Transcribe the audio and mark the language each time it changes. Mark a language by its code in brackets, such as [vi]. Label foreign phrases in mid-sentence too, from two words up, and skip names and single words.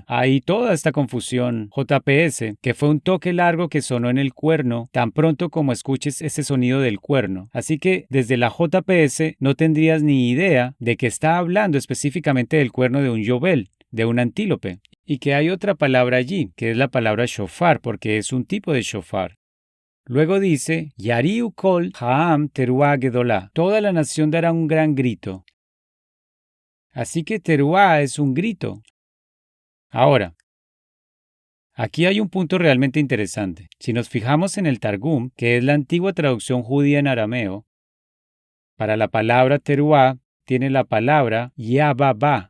[es] Hay toda esta confusión JPS, que fue un toque largo que sonó en el cuerno, tan pronto como escuches ese sonido del cuerno. Así que desde la JPS no tendrías ni idea de que está hablando específicamente del cuerno de un yobel, de un antílope. Y que hay otra palabra allí, que es la palabra shofar, porque es un tipo de shofar. Luego dice, [he] Yariu kol ha'am teruá gedolá. [es] Toda la nación dará un gran grito. Así que teruá es un grito. Ahora, aquí hay un punto realmente interesante. Si nos fijamos en el Targum, que es la antigua traducción judía en arameo, para la palabra teruá tiene la palabra yababá.